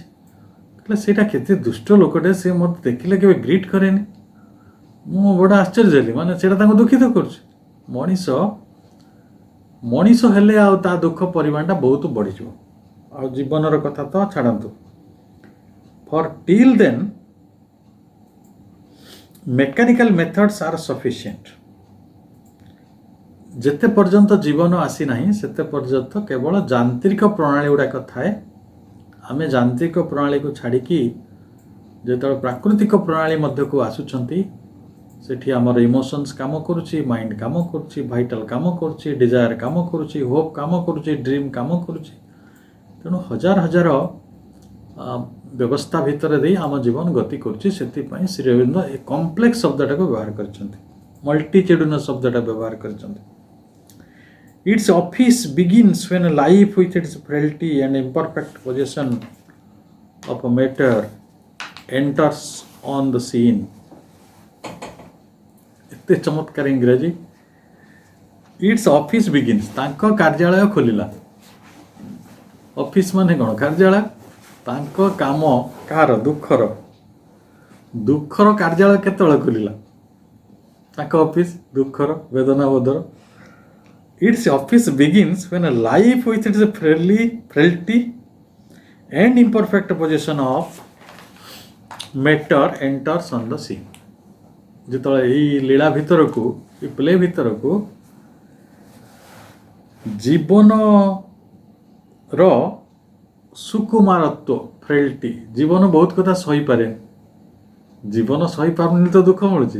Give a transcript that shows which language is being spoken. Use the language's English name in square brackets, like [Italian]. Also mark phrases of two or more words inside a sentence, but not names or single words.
[Odia] କହିଲେ ସେଇଟା କେତେ ଦୁଷ୍ଟ ଲୋକଟେ, ସେ ମୋତେ ଦେଖିଲେ କେବେ ଗ୍ରିଟ୍ କରେନି। ମୁଁ ବଡ଼ ଆଶ୍ଚର୍ଯ୍ୟ ହେଲି, ମାନେ ସେଇଟା ତାଙ୍କୁ ଦୁଃଖିତ କରୁଛି। ମଣିଷ ହେଲେ ଆଉ ତା ଦୁଃଖ ପରିମାଣଟା ବହୁତ ବଢ଼ିଯିବ। ଆଉ ଜୀବନର କଥା ତ ଛାଡ଼ନ୍ତୁ। [English] for till then mechanical methods are sufficient. [Odia] ଯେତେ ପର୍ଯ୍ୟନ୍ତ ଜୀବନ ଆସିନାହିଁ ସେତେ ପର୍ଯ୍ୟନ୍ତ କେବଳ ଯାନ୍ତ୍ରିକ ପ୍ରଣାଳୀ ଗୁଡ଼ାକ ଥାଏ। ଆମେ ଯାନ୍ତ୍ରିକ ପ୍ରଣାଳୀକୁ ଛାଡ଼ିକି ଯେତେବେଳେ ପ୍ରାକୃତିକ ପ୍ରଣାଳୀ ମଧ୍ୟକୁ ଆସୁଛନ୍ତି, ସେଠି ଆମର ଇମୋସନ୍ସ କାମ କରୁଛି, ମାଇଣ୍ଡ କାମ କରୁଛି, ଭାଇଟାଲ କାମ କରୁଛି, ଡିଜାୟାର କାମ କରୁଛି, ହୋପ୍ କାମ କରୁଛି, ଡ୍ରିମ୍ କାମ କରୁଛି। ତେଣୁ ହଜାର ହଜାର ବ୍ୟବସ୍ଥା ଭିତରେ ଦେଇ ଆମ ଜୀବନ ଗତି କରୁଛି। ସେଥିପାଇଁ ଶ୍ରୀ ଅରବିନ୍ଦ ଏ କମ୍ପ୍ଲେକ୍ସ ଶବ୍ଦଟାକୁ ବ୍ୟବହାର କରିଛନ୍ତି, ମଲ୍ଟିଚେଡୁନସ୍ ଶବ୍ଦଟା ବ୍ୟବହାର କରିଛନ୍ତି। [English] its office begins when life with its frailty and imperfect possession of matter enters on the scene. [Odia] ଏତେ ଚମତ୍କାର ଇଂରାଜୀ। [English] its office begins, [Odia] ତାଙ୍କ କାର୍ଯ୍ୟାଳୟ ଖୋଲିଲା। ଅଫିସ୍ ମାନେ କ'ଣ? କାର୍ଯ୍ୟାଳୟ। ତାଙ୍କ କାମ କାହାର? ଦୁଃଖର କାର୍ଯ୍ୟାଳୟ କେତେବେଳେ ଖୋଲିଲା? ତାଙ୍କ ଅଫିସ୍ ଦୁଃଖର ବେଦନାବୋଧର। [English] its office begins when life with its frailty and imperfect possession of matter enters on the scene. [Odia] ଯେତେବେଳେ ଏଇ ଲୀଳା ଭିତରକୁ, ଏଇ ପ୍ଲେ ଭିତରକୁ ଜୀବନର ସୁକୁମାରତ୍ୱ, ଫ୍ରେଲ୍ଟି, ଜୀବନ ବହୁତ କଥା ସହିପାରେନି। ଜୀବନ ସହିପାରୁନି ତ ଦୁଃଖ ମିଳୁଛି।